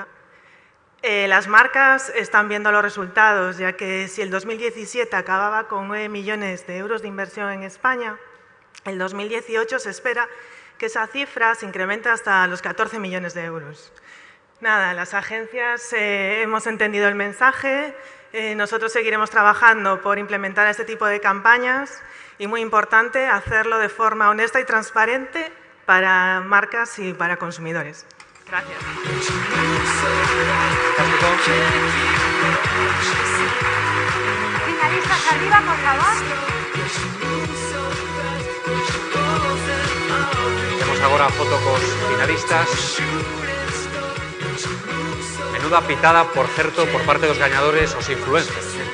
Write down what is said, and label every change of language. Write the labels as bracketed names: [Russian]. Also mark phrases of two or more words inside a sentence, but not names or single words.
[Spanish] Las marcas están viendo los resultados, ya que si el 2017 acababa con 9 millones de euros de inversión en España, el 2018 se espera que esa cifra se incremente hasta los 14 millones de euros. Nada, las agencias hemos entendido el mensaje, nosotros seguiremos trabajando por implementar este tipo de campañas y, muy importante, hacerlo de forma honesta y transparente para marcas y para consumidores. Gracias. Finalistas arriba, por favor. [Galician] Temos agora foto cos finalistas. Menuda pitada, por certo, por parte dos gañadores, os influencers.